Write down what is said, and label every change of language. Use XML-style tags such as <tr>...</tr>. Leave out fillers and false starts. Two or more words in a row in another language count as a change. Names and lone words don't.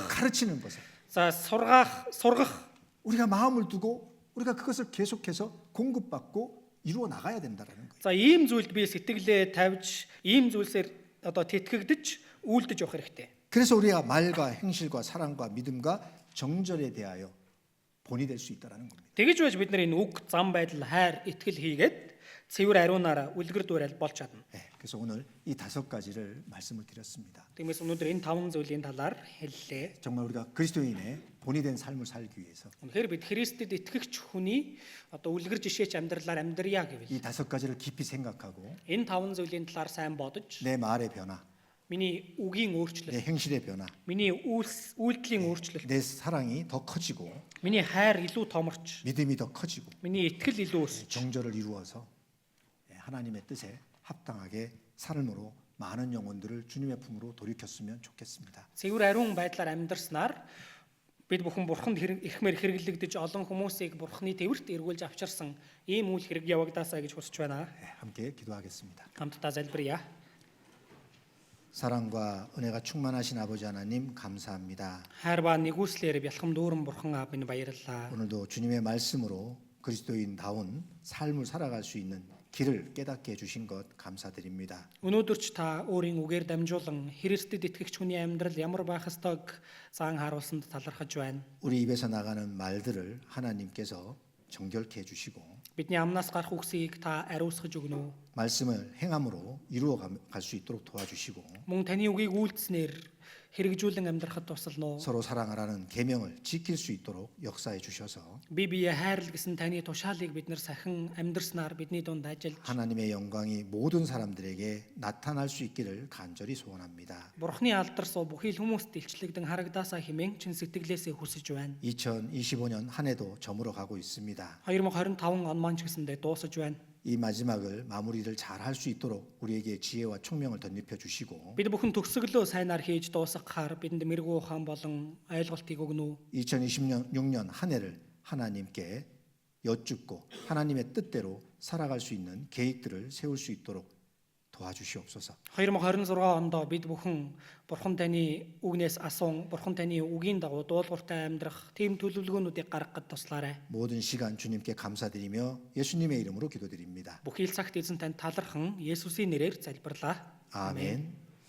<ko>가르치는 것에</ko> <mn>за сургах</mn> <ko>우리가 마음을 두고 우리가 그것을 계속해서 공급받고 이루어 나가야 된다라는 거예요.</ko> <mn>За ийм зүйлд би сэтгэлээ тавьж, ийм зүйлсээр одоо тэтгэгдэж, үйлдэж явах хэрэгтэй.</mn> <ko>그래서 우리가 말과 행실과 사랑과 믿음과 정절에 대하여 본이 될 수 있다라는 겁니다.</ko> <mn>Тэгэж байж бид нар энэ үг, зам байдал, хайр, итгэл хийгээд цэвэр ариунаараа үлгэр дуурайл болж чадна.</mn> <ko>그래서 오늘 이 5가지를 말씀을 드렸습니다.</ko> <mn>Тиймээс өнөөдөр энэ 5 зүйлийн талаар хэллээ.</mn> <ko>정말 우리가 그리스도인의 본이 된 삶을 살기 위해서</ko> <mn>Үнэхээр бид Христэд итгэгч хүний одоо үлгэр жишээч амьдралаар амьдрья гэвэл</mn> <ko>이 5가지를 깊이 생각하고</ko> <mn>энэ 5 зүйлийн талаар сайн бодож,</mn> <ko>내 말의 변화,</ko> <mn>миний үгийн</mn> <ko>내</ko> <mn>өөрчлөлт,</mn> <ko>행실의 변화,</ko> <mn>миний үйлдэлийн өөрчлөлт,</mn> <ko>내 사랑이 더 커지고</ko> <mn>миний хайр илүү томорч,</mn> <ko>믿음이 더 커지고</ko> <mn>миний итгэл илүү өсч,</mn> <ko>정절을 이루어서 하나님의 뜻에 합당하게 삶으로 많은 영혼들을 주님의 품으로 돌이켰으면 좋겠습니다.</ko> <mn>цэвэр ариун байдлаар амьдарснаар бид бүхэн бурханд эрхмээр хэрэглэгдэж олон хүмүүсийг бурханы тээвэрт эргүүлж авчирсан ийм үйл хэрэг явагдаасаа гэж хүсэж байна.</mn> <ko>함께 기도하겠습니다.</ko> <mn>Хамтдаа залбирая.</mn> <ko>사랑과 은혜가 충만하신 아버지 하나님 감사합니다.</ko> <mn>Хайр ба нэгүслэр бялхам дүүрэн бурхан аав минь баярлалаа.</mn> <ko>오늘도 주님의 말씀으로 그리스도인다운 삶을 살아갈 수 있는 길을 깨닫게 해주신 것 감사드립니다.</ko> <mn>Өнөөдөр ч та өөрийн үгээр дамжуулан Христэд итгэгч хүний амьдрал ямар байх ёстойг заан харуулсанд талархаж байна.</mn> <ko>우리 입에서 나가는 말들을 하나님께서 정결케 해주시고</ko> <mn>Бидний амнаас гарах үгсийг та ариусгаж өгнө.</mn> <ko>말씀을 행함으로 이루어 갈 수 있도록 도와주시고</ko> <mn>Мөн таны үгийг үйлдэснээр хэрэгжүүлэн амьдрахад туслана.</mn> <ko>서로 사랑하라는 계명을 지킬 수 있도록 역사해 주셔서</ko> <mn>Би бие хайрл гэсэн таны тушаалыг бид нар сахин амьдрснаар бидний дунд ажиллаж</mn> <ko>하나님의 영광이 모든 사람들에게 나타날 수 있기를 간절히 소원합니다.</ko> <mn>Бурхны алдар суу бүхий л хүмүүст илчлэгдэн харагдаасаа хэмээн чин сэтгэлээсээ хүсэж байна.</mn> <ko>2025년 한 해도 저물어 가고 있습니다.</ko> <mn>2025 он маань ч гэсэндээ дуусаж байна.</mn> <ko>이 마지막을 마무리를 잘 할 수 있도록 우리에게 지혜와 총명을 덧입혀 주시고</ko> <mn>Бид бүхэн төгсгөлөө сайнаар хийж дуусгахаар бидэнд мэрэгүү ухаан болон ойлголтыг өгнө.</mn> <ko>2026년 한 해를 하나님께 여쭙고 하나님의 뜻대로 살아갈 수 있는 계획들을 세울 수 있도록 도와주시옵소서.</ko> <mn>2026 онд бид бүхэн Бурхан таны үгнээс асуун, Бурхан таны үгийн дагуу дуулууртай амьдрах тийм төлөвлөгөөнүүдийг гаргахад туслаарай.</mn> <ko>모든 시간 주님께 감사드리며 예수님의 이름으로 기도드립니다.</ko> <mn>Бүхий л цагт эзэн танд талархан Есүсийн нэрээр залбирлаа.</mn> <ko>아멘.</ko>